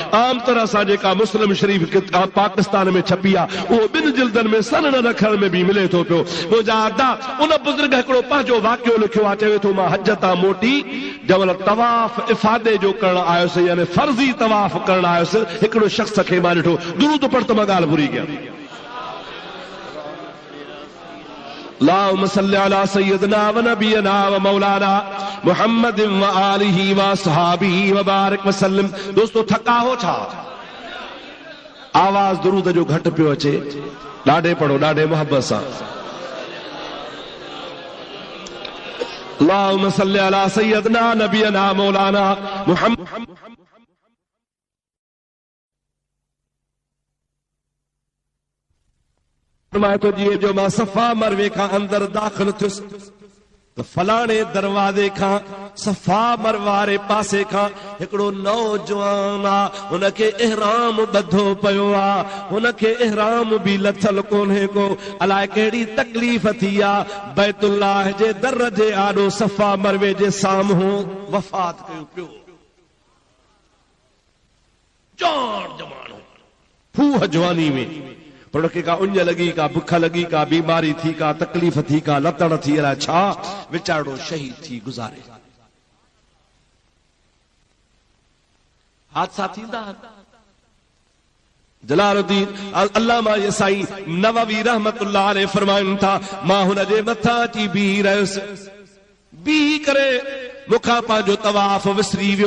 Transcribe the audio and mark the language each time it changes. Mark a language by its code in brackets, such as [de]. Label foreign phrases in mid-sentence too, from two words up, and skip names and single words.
[sd] आम तरह सां जेका मुस्लिम शरीफ़ किताब पाकिस्तान में छपी आहे उहो 2 जिल्दनि में सनन रखण में भी मिले थो पियो। मुंहिंजा अदा उन बुज़ुर्ग हिकिड़ो पंहिंजो वाक़ियो लिखियो आहे, चवे थो मां हज तां मोटी जमल तवाफ़ इफ़ादे जो करण आयुसि, यानी फर्ज़ी तवाफ़ करण आयुसि, हिकिड़ो शख़्स खे मां ॾिठो दुरूद पढ़ त मां ॻाल्हि भुली गया। [ar] اللهم صل على سيدنا ونبينا ومولانا محمد وآله وأصحابه وبارك وسلم. [sd] दोस्तों थका हो छा? आवाज दुरूद जो घट पियो अचे, ॾाढे पढ़ो, ॾाढे मोहब्बत सां। [ar] اللهم صل على سيدنا نبينا مولانا محمد. [sd] तो जी जो मां सफ़ा मरवे खां अंदर दाख़िल थियुसि तो फलाणे दरवाजे खां सफ़ा मरवारे पासे खां हिकिड़ो नौजवान आहे, हुनखे इहराम ॿधो पियो आहे, हुनखे इहराम बि लथल कोन्हे को, अलाए कहिड़ी तकलीफ़ थी आहे, बैतुल्लाह जे दर जे आॾो सफ़ा मरवे जे साम्हूं वफ़ात कयो पियो। जान जमानो फूह जवानी में पर उनखे का उञ लगी, का बुख लगी, का बीमारी थी, का तकलीफ़ थी, का लतड़ थी, अलाए छा वीचारो शहीद थी गुज़ारे। हादसा थींदा। जलालुद्दीन अल्लामा ये साईं नववी [ar] رحمة الله عليه [sd] फरमाइनि था मां हुन जे मथां अची बीह रहियुसि, बीह करे मूंखां पंहिंजो तवाफ़ विसरी वियो।